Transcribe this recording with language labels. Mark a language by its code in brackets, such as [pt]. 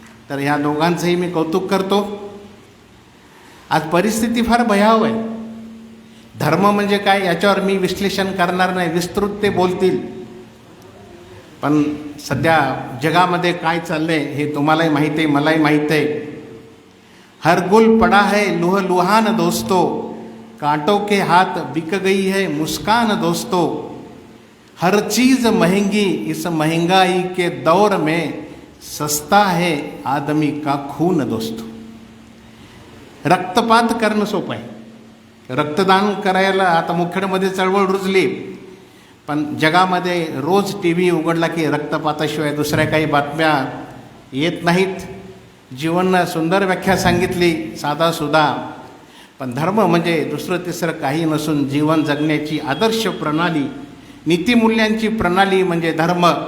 [mr] तर ह्या दोघांचंही मी कौतुक करतो. आज परिस्थिती फार भयावह आहे. धर्म म्हणजे काय याच्यावर मी विश्लेषण करणार नाही, विस्तृत ते बोलतील. पण सध्या जगामध्ये काय चाललंय हे तुम्हालाही माहीत आहे, मलाही माहीत आहे. [hi] हर गुल पडा है लुह लुहान दोस्तों, कांटों के हाथ बिक गई है मुस्कान दोस्तों. हर चीज़ महंगी इस महंगाई के दौर में, सस्ता है आदमी का खून दोस्तों. [mr] रक्तपात करणं सोपं आहे, रक्तदान करायला आता मुखेडमध्ये चळवळ रुजली. पण जगामध्ये रोज टी व्ही उघडला की रक्तपाताशिवाय दुसऱ्या काही बातम्या येत नाहीत. जीवनानं सुंदर व्याख्या सांगितली, साधासुधा. पण धर्म म्हणजे दुसरं तिसरं काही नसून जीवन जगण्याची आदर्श प्रणाली, नीतिमूल्यांची प्रणाली म्हणजे धर्म.